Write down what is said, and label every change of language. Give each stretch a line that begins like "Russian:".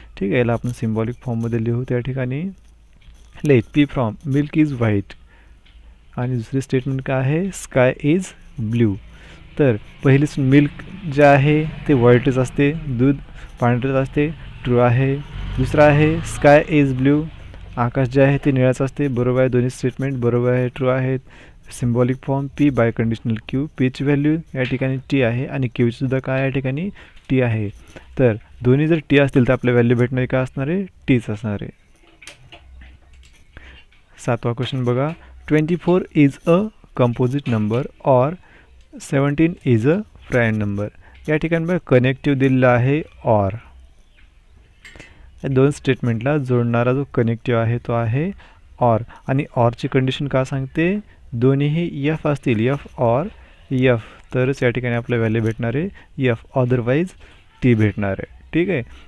Marathi: ठीक आहे. याला आपण सिम्बॉलिक फॉर्ममध्ये लिहू. त्या ठिकाणी
English: let p from milk is white
Marathi: आणि दुसरी स्टेटमेंट काय आहे,
English: Sky is blue.
Marathi: तर पहिलीच मिल्क जे आहे ते व्हाईटच असते, दूध पांढरच असते, ट्रू आहे. दुसरा आहे
English: sky is blue,
Marathi: आकाश जे आहे ते निळाच असते. बरोबर आहे, दोन्ही स्टेटमेंट बरोबर आहे, ट्रू आहेत.
English: Symbolic form p by conditional q.
Marathi: Peechi value या ठिकाणी टी आहे आणि क्यूची सुद्धा काय या ठिकाणी टी आहे. तर दोन्ही जर टी असतील तर आपल्या व्हॅल्यू भेटणारे काय असणार आहे, टीच असणार आहे. सातवा क्वेश्चन बघा.
English: 24 is a composite number और 17 is a prime number.
Marathi: या ठिकाणी बघा कनेक्टिव्ह दिलेला आहे ऑर. या दोन स्टेटमेंटला जोडणारा जो कनेक्टिव्ह आहे तो आहे ऑर. आणि ऑरची कंडिशन का सांगते, दोन्हीही एफ असतील, एफ ऑर एफ, तरच या ठिकाणी आपल्या व्हॅल्यू भेटणार आहे एफ, अदरवाईज टी भेटणार आहे. ठीक आहे.